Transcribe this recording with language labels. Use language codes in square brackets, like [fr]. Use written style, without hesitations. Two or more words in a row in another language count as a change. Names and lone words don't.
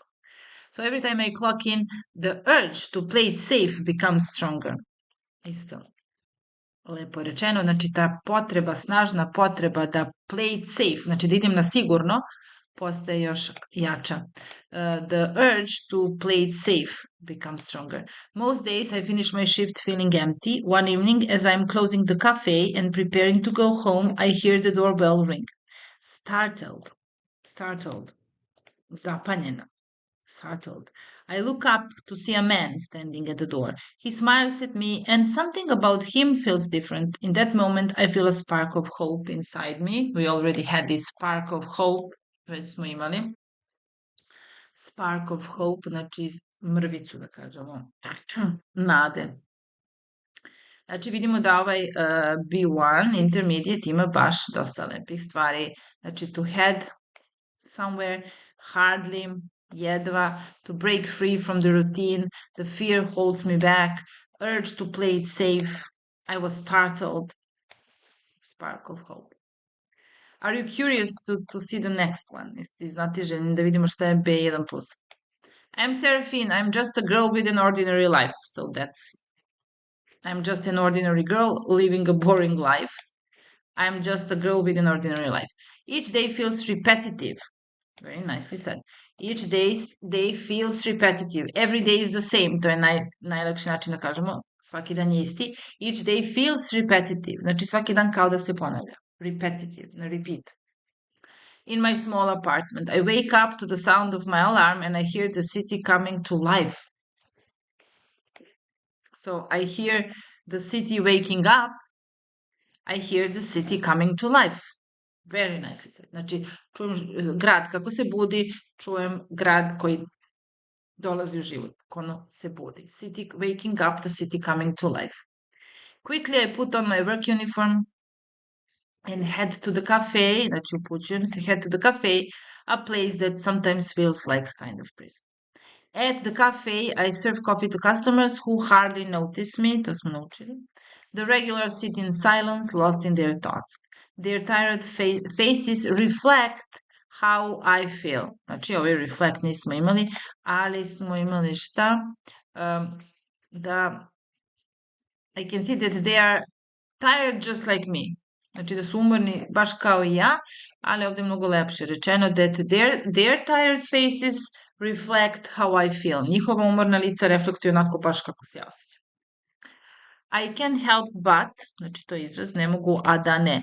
[en] So every time I clock in, the urge to play it safe becomes stronger. [sr] Isto. Lepo rečeno, znači ta potreba, snažna potreba da [en] play it safe, [sr] znači da idem na sigurno, postaje još jača. [en] The urge to play it safe becomes stronger. Most days I finish my shift feeling empty. One evening, as I'm closing the cafe and preparing to go home, I hear the doorbell ring. Startled. Zapanjena. Startled. I look up to see a man standing at the door. He smiles at me, and something about him feels different. In that moment, I feel a spark of hope inside me. We already had this spark of hope, [sr] već smo imali. [en] Spark of hope, [sr] znači mrvicu, da kažemo, nade. Znači vidimo da ovaj B1, intermediate, ima baš dosta lepih stvari. [en] Znači to head somewhere, hardly, jedva, to break free from the routine, the fear holds me back, urge to play it safe, I was startled, spark of hope. Are you curious to see the next one? [sr] Jeste znati željni da vidimo šta je B1+. [en] I'm Seraphina, I'm just a girl with an ordinary life, so I'm just an ordinary girl living a boring life. I'm just a girl with an ordinary life. Each day feels repetitive. Very nicely said. Each day feels repetitive. Every day is the same. [sr] To je najlakši način da kažemo. Svaki dan je isti. [en] Each day feels repetitive. [sr] Znači svaki dan kao da se ponavlja. Repetitive, na repeat. [en] In my small apartment, I wake up to the sound of my alarm and I hear the city coming to life. So I hear the city waking up. I hear the city coming to life. Very nicely said. [sr] Znači, čujem grad kako se budi, čujem grad koji dolazi u život, ono se budi. [en] City waking up, the city coming to life. Quickly I put on my work uniform and head to the cafe, [sr] znači upućujem se, [en] head to the cafe, a place that sometimes feels like kind of prison. At the cafe, I serve coffee to customers who hardly notice me, [sr] to smo naučili. [en] The regulars sit in silence, lost in their thoughts. Their tired faces reflect how I feel. [sr] Znači, ovaj reflect nismo imali, ali smo imali šta? [en] Da I can see that they are tired just like me. [sr] Znači da su umorni baš kao i ja, ali ovdje je mnogo lepše rečeno [en] that their tired faces reflect how I feel. [sr] Njihova umorna lica reflektuju onako baš kako se ja osjećam. [en] I can't help but, [sr] znači to je izraz, ne mogu, a da ne.